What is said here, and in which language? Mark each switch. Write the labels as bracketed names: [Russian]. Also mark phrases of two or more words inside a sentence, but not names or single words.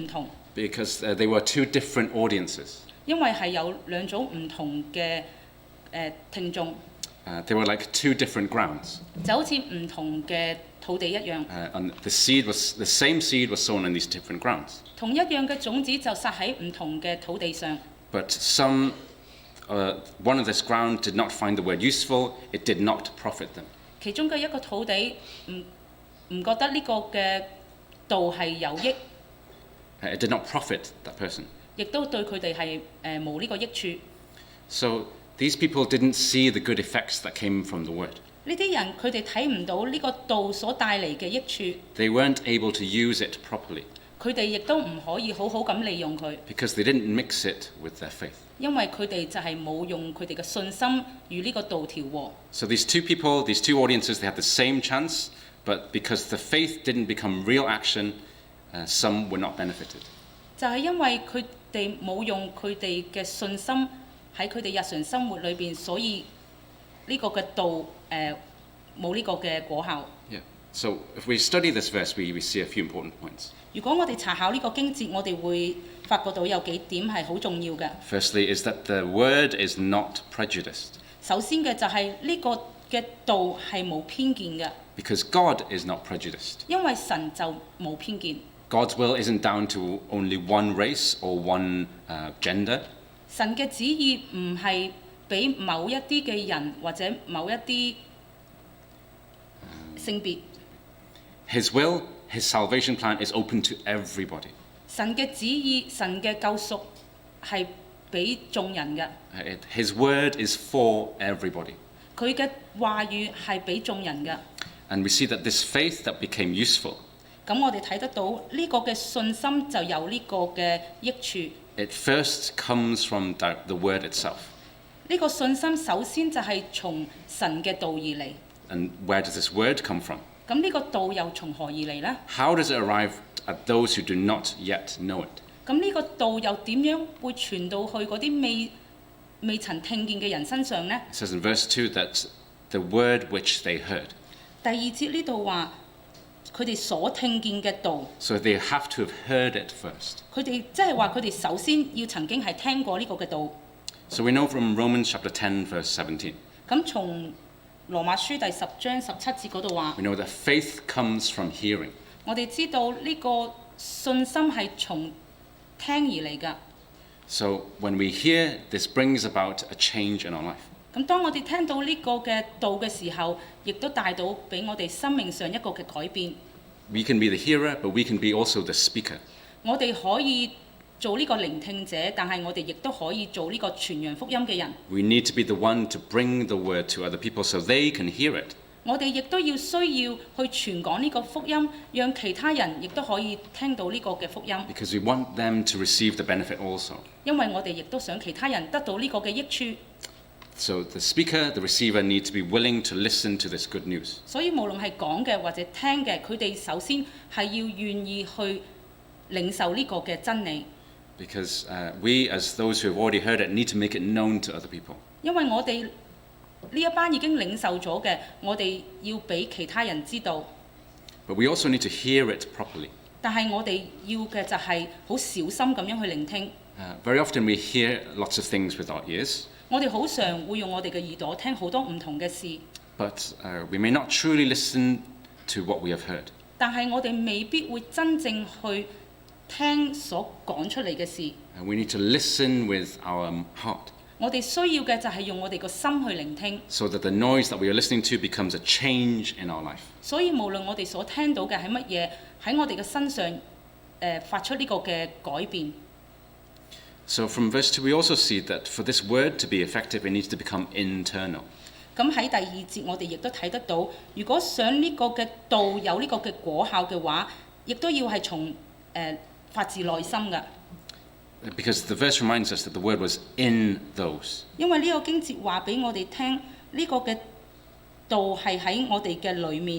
[Cantonese] 同。 [English] Because they were two different audiences. [Cantonese] 因為係有兩種唔同嘅聽眾。 [English] They were like two different grounds. [Cantonese] 就好似唔同嘅土地一樣。 [English] And the same seed was sown on these different grounds. [Cantonese] 同一樣嘅種子就撒喺唔同嘅土地上。 [English] But one of this ground did not find the word useful. It did not profit them. [Cantonese] 其中嘅一個土地唔覺得呢個嘅道係有益。 [English] It did not profit that person. [Cantonese] 亦都對佢哋係冇呢個益處。 [English] So these people didn't see the good effects that came from the word. [Cantonese] 呢啲人佢哋睇唔到呢個道所帶嚟嘅益處。 [English] They weren't able to use it properly. [Cantonese] 佢哋亦都唔可以好好咁利用佢。 [English] Because they didn't mix it with their faith. [Cantonese] 因為佢哋就係冇用佢哋嘅信心與呢個道調和。 [English] So these two people, these two audiences, they had the same chance, but because the faith didn't become real action, some were not benefited. [Cantonese] 就係因為佢哋冇用佢哋嘅信心喺佢哋日常生活裏邊，所以呢個嘅道冇呢個嘅果效。 [English] Yeah. So if we study this verse, we see a few important points. [Cantonese] 如果我哋查考呢個經節，我哋會發覺到有幾點係好重要嘅。 [English] Firstly, is that the word is not prejudiced. [Cantonese] 首先嘅就係呢個嘅道係冇偏見嘅。 [English] Because God is not prejudiced. [Cantonese] 因為神就冇偏見。 [English] God's will isn't down to only one race or one gender. [Cantonese] 神嘅旨意唔係俾某一啲嘅人或者某一啲性別。 [English] His will, His salvation plan is open to everybody. [Cantonese] 神嘅旨意，神嘅救贖係俾眾人嘅。 [English] His word is for everybody. [Cantonese] 佢嘅話語係俾眾人嘅。 [English] And we see that this faith that became useful. [Cantonese] 咁我哋睇得到呢個嘅信心就有呢個嘅益處。 [English] It first comes from the word itself. [Cantonese] 呢個信心首先就係從神嘅道而嚟。 [English] And where does this word come from? [Cantonese] 咁呢個道又從何而嚟呢？ [English] How does it arrive at those who do not yet know it? [Cantonese] 咁呢個道又點樣會傳到去嗰啲未曾聽見嘅人身上呢？ [English] It says in verse 2 that the word which they heard. [Cantonese] 第二節呢度話佢哋所聽見嘅道。 [English] So they have to have heard it first. [Cantonese] 佢哋即係話佢哋首先要曾經係聽過呢個嘅道。 [English] So we know from Romans chapter 10 verse 17. [Cantonese] 咁從羅馬書第10章17節嗰度話 [English] We know that faith comes from hearing. [Cantonese] 我哋知道呢個信心係從聽而嚟㗎。 [English] So when we hear, this brings about a change in our life. [Cantonese] 咁當我哋聽到呢個嘅道嘅時候，亦都帶到俾我哋生命上一個嘅改變。 [English] We can be the hearer, but we can be also the speaker. [Cantonese] 我哋可以做呢個聆聽者，但係我哋亦都可以做呢個傳揚福音嘅人。 [English] We need to be the one to bring the word to other people so they can hear it. [Cantonese] 我哋亦都要需要去傳講呢個福音，讓其他人亦都可以聽到呢個嘅福音。 [English] Because we want them to receive the benefit also. [Cantonese] 因為我哋亦都想其他人得到呢個嘅益處。 [English] So the speaker, the receiver need to be willing to listen to this good news. [Cantonese] 所以無論係講嘅或者聽嘅，佢哋首先係要願意去領受呢個嘅真理。 [English] Because we, as those who have already heard it, need to make it known to other people. [Cantonese] 因為我哋呢一班已經領受咗嘅，我哋要俾其他人知道。 [English] But we also need to hear it properly. [Cantonese] 但係我哋要嘅就係好小心咁樣去聆聽。 [English] Very often we hear lots of things with our ears. [Cantonese] 我哋好常會用我哋嘅耳朵聽好多唔同嘅事。 [English] But we may not truly listen to what we have heard. [Cantonese] 但係我哋未必會真正去聽所講出嚟嘅事。 [English] We need to listen with our heart. [Cantonese] 我哋需要嘅就係用我哋個心去聆聽。 [English] So that the noise that we are listening to becomes a change in our life. [Cantonese] 所以無論我哋所聽到嘅係乜嘢，喺我哋嘅身上發出呢個嘅改變。 [English] So from verse 2 we also see that for this word to be effective, it needs to become internal. [Cantonese] 咁喺第2節我哋亦都睇得到，如果想呢個嘅道有呢個嘅果效嘅話，亦都要係從發自內心嘅。 [English] Because the verse reminds us that the word was in those. [Cantonese] 因為呢個經節話俾我哋聽，呢個嘅道係喺我哋嘅裏面。